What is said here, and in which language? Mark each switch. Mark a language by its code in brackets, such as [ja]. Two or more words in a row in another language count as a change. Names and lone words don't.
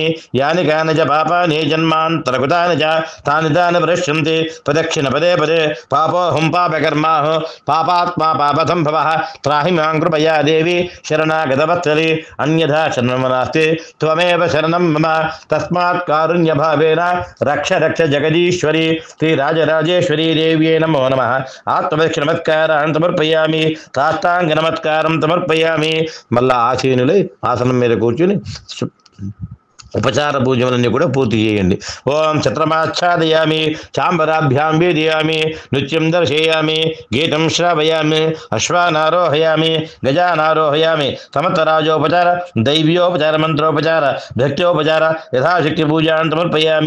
[sa] यानि कानि च पापानि जन्मान्तरकृतानि च तानि तानि प्रश्यन्ति प्रदक्षिण पदे पदे पापोऽहं पापकर्माः पापात्मा पापसम्भवः त्राहि मां कृपया देवी शरणागतवत्सले अन्यथा शरणं नास्ति त्वमेव शरणं मम तस्मात् कारुण्यभावेन रक्ष रक्ष जगदीश्वरी. श्री राजराजेश्वरी देव्ये नमो नमः. [te] ఆత్మదక్ష నమస్కారాన్ని సమర్పయామి. సాష్టాంగ నమస్కారం సమర్పయామి. మళ్ళా ఆసీనులై ఆసనం మీద కూర్చుని ఉపచార పూజలన్నీ కూడా పూర్తి చేయండి. [sa] ఓం ఛత్రమాచ్ఛాదయామి చాంబరాభ్యాం వేదయామి నృత్యం దర్శయామి గీతం శ్రావయామి అశ్వానారోహయామి గజానారోహయామి సమస్తరాజోపచార దైవ్యోపచార మంత్రోపచార భక్త్యోపచార యథాశక్తి పూజాన్ సమర్పయామి.